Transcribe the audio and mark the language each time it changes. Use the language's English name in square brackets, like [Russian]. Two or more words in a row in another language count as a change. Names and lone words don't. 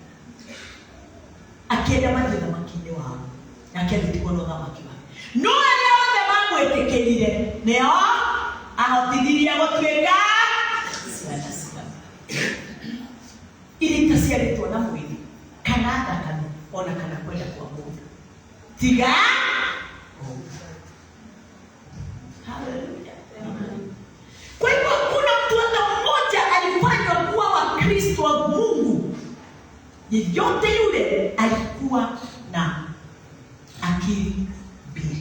[Kikuyu] Akienda mathie thamaki-ini wao. Na akĩthitiguo no thamaki wao. No aria othe mamwĩtĩkĩrire nĩo ahotithirie gũtuĩka ciana cia irita ciarĩtwo na mwĩrĩ kana thakame ona kana kwenda kwa mũndũ tiga. Haleluya. [Swahili] Kwa hivyo kuna mtu hata mmoja alifanywa kuwa wa Kristo wa Mungu. Yeyote yule alikuwa na akili mbili.